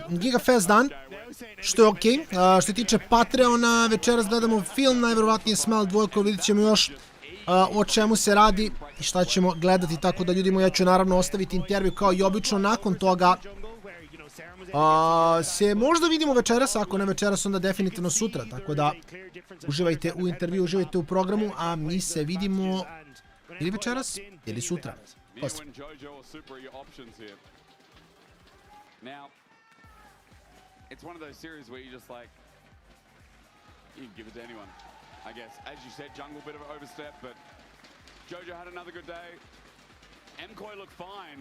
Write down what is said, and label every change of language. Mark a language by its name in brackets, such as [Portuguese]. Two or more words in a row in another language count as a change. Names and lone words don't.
[Bosnian] Gigafest dan, što je okej. Što se tiče Patreona, večeras gledamo film, najverovatnije Smell 2, vidjet ćemo još o čemu se radi i šta ćemo gledati, tako da ljudi moji, ja ću naravno ostaviti intervju kao i obično, nakon toga se možda vidimo večeras, ako ne večeras onda definitivno sutra, tako da uživajte u intervju, uživajte u programu, a mi se vidimo ili večeras ili sutra. Pozdrav. [English] Now, it's one of those series where you just like, you can give it to anyone, I guess. As you said, jungle, bit of an overstep, but Jojo had another good day. MKOI looked fine.